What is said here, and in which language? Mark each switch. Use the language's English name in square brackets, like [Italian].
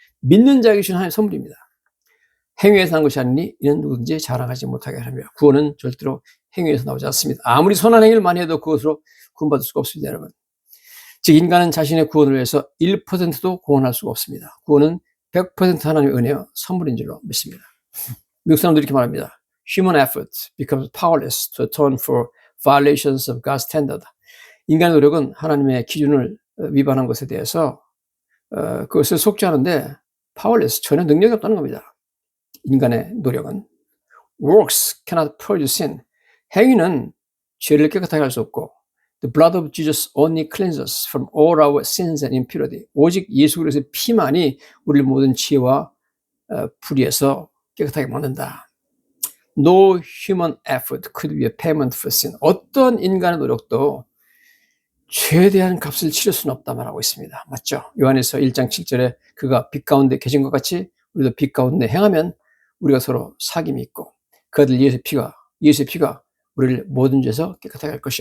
[Korean] 믿는 자에게 주시는 하나님의 선물입니다. 행위에서 난 것이 아니니 이는 누구든지 자랑하지 못하게 하며. 구원은 절대로 행위에서 나오지 않습니다. 아무리 선한 행위를 많이 해도 그것으로 구원받을 수가 없습니다, 여러분. 즉 인간은 자신의 구원을 위해서 1%도 구원할 수가 없습니다. 구원은 100% 하나님의 은혜와 선물인 줄로 믿습니다. 미국 사람들이 이렇게 말합니다. [English] Human effort becomes powerless to atone for violations of God's standard. [Korean] 인간의 노력은 하나님의 기준을 위반한 것에 대해서 그것을 속죄하는데 powerless, 전혀 능력이 없다는 겁니다. 인간의 노력은. [English] Works cannot purge sin. [Korean] 행위는 죄를 깨끗하게 할 수 없고 [English] The blood of Jesus only cleanses from all our sins and impurity. [Korean] 오직 예수 그리스도의 피만이 우리를 모든 죄와 불의에서 깨끗하게 만든다. [English] No human effort could be a payment for sin. [Korean] 어떤 인간의 노력도 죄에 대한 값을 치를 수는 없다 말하고 있습니다. 맞죠? 요한에서 1장 7절에 그가 빛 가운데 계신 것 같이 우리도 빛 가운데 행하면 우리가 서로 사귐이 있고 그 아들 예수의 피가 우리를 모든 죄에서 깨끗하게 할 것이.